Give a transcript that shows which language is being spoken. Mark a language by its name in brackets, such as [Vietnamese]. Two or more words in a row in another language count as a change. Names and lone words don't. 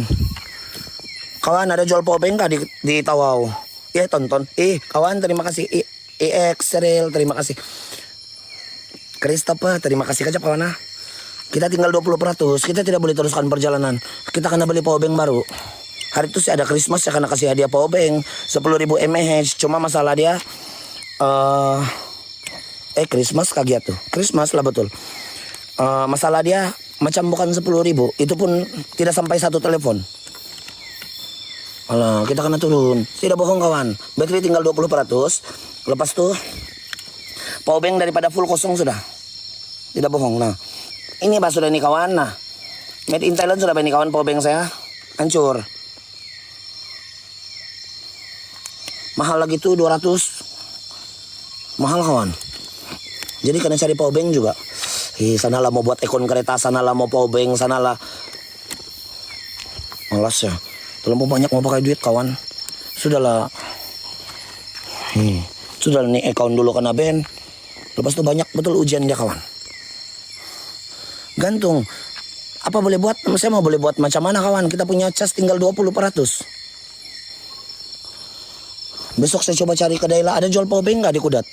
[Malay] Kawan, ada jual powerbank kah di Tawau? Tonton. Kawan, terima kasih. Xrel, terima kasih. Christopher, terima kasih kajap, kawan. Kita tinggal 20%. Kita tidak boleh teruskan perjalanan. Kita kena beli powerbank baru. Hari itu sih ada Christmas, saya kena kasih hadiah powerbank 10.000 mAh. Cuma masalah dia Christmas kaget tuh. Christmas lah betul. Masalah dia macam bukan 10.000. Itu pun tidak sampai satu telepon. Alah, kita kena turun. Tidak bohong kawan. Baterai tinggal 20%. Lepas tuh power bank daripada full kosong sudah. Tidak bohong. Nah, ini bah sudah nih kawan. Nah, [English] made in Thailand [Malay] sudah nih kawan, power bank saya. Hancur. Mahal lagi tuh 200. Mahal kawan. Jadi kena cari power bank juga. Sanalah mau buat ekon kereta, sanalah mau power bank, sanalah. Malas ya. Terlalu banyak mau pakai duit kawan. Sudahlah. Sudahlah nih account dulu kena ban. Lepas itu banyak betul ujian dia kawan. Gantung. Apa boleh buat? Saya mau boleh buat macam mana kawan? Kita punya cas tinggal 20%. Besok saya coba cari ke daerah. Ada jual power bank nggak di Kudat?